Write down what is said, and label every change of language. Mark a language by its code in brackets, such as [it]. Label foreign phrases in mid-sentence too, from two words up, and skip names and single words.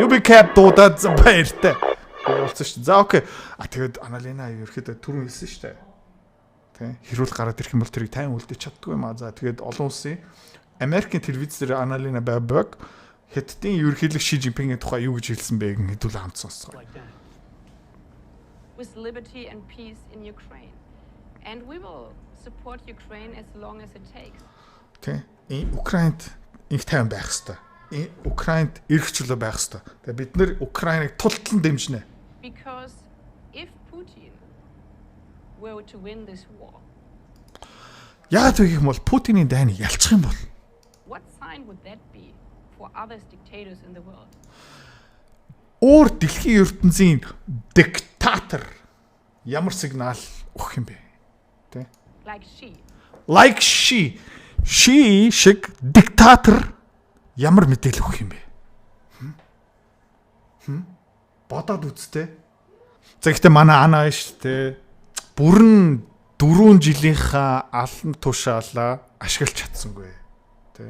[mn] UB Cab дуудаад баяртай. Явуулсан шүү дээ. За окей. Тэгээд Annalena ерөөхдөө түрүүн хэлсэн шүү дээ. Тэ хэрүүл гараад ирэх юм бол тэрийг тайван үлдээж чаддгүй юм аа. За тэгээд олон улсын Америкийн телевизээр Annalena Baerbock Хятадын ерөнхийлөг Ши Жинпингийн тухай юу гэж хэлсэн бэ гэн хэдүүл хамт сонсгоо. [en] With liberty and peace in Ukraine. And we will support Ukraine as long as it takes. [mn] Тэ Украинд их тайван байх хэвээр. Украинд эрх чөлөө байх хэвээр. Тэгээ бид нэр Украиныг тултлан дэмжинэ. [en] Because if Putin were to win this war. [mn] Яагаад вэ гэх юм бол Путиний дайныг ялчих юм бол [en] What sign would that be for other dictators in the world? [mn] Өөр дэлхийн ертөнцийн диктатор ямар сигнал өгөх юм бэ? Тэ? [en] Like she. [mn] She шиг диктатор ямар мэдээлэл өгөх юм бэ? Бодоод үзтээ. За гэхдээ манай Ана шүү дээ. Бүрэн 4 жилийнхаа алан тушаалаа ашиглаж чадсангүй. Тэ.